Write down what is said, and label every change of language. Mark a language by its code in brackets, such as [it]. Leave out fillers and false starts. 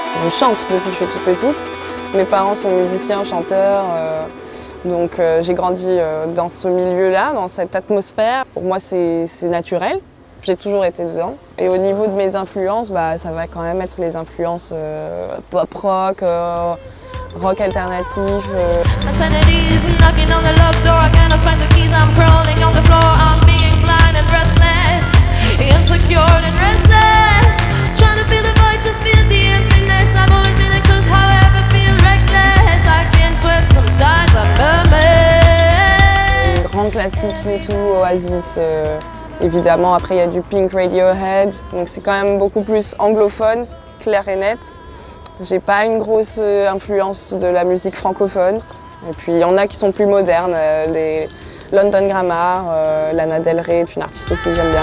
[fr] chante depuis que je suis toute petite. Mes parents sont musiciens, chanteurs, donc j'ai grandi dans ce milieu-là, dans cette atmosphère. Pour moi, c'est naturel. J'ai toujours été dedans. Et au niveau de mes influences, ça va quand même être les influences pop-rock, rock alternatif. [en] My sanity is knocking on the locked door. I cannot find the keys. I'm crawling on the floor. I'm being blind and breathless, insecure and restless. Trying to fill the void, just feel the emptiness. I've always been anxious, however, feel reckless. I can swear sometimes I'm a mess. [fr] Grand classique, U2, Oasis, évidemment. Après, il y a du Pink, Radiohead. Donc c'est quand même beaucoup plus anglophone, clair et net. J'ai pas une grosse influence de la musique francophone. Et puis il y en a qui sont plus modernes, les London Grammar, Lana Del Rey est une artiste aussi que j'aime bien.